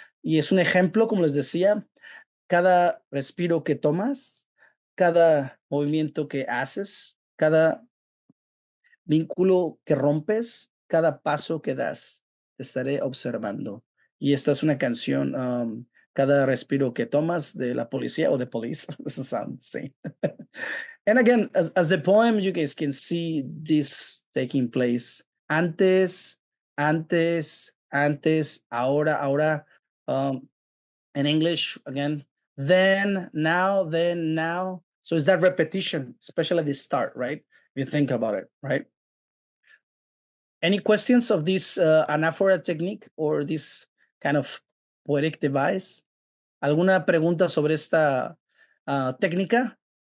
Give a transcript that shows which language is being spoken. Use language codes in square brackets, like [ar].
[es] Y es un ejemplo, como les decía, cada respiro que tomas, cada movimiento que haces, cada vínculo que rompes, cada paso que das, te estaré observando. Y esta es una canción, cada respiro que tomas de la policía o de police. [en] Doesn't sound the same. And again, as the poem, you guys can see this taking place. [es] Antes, antes, antes, ahora, ahora. [en] In English, again, then, now, then, now. So it's that repetition, especially at the start, right? If you think about it, right? Any questions of this anaphora technique or this kind of poetic device? [es] ¿Alguna pregunta sobre esta técnica?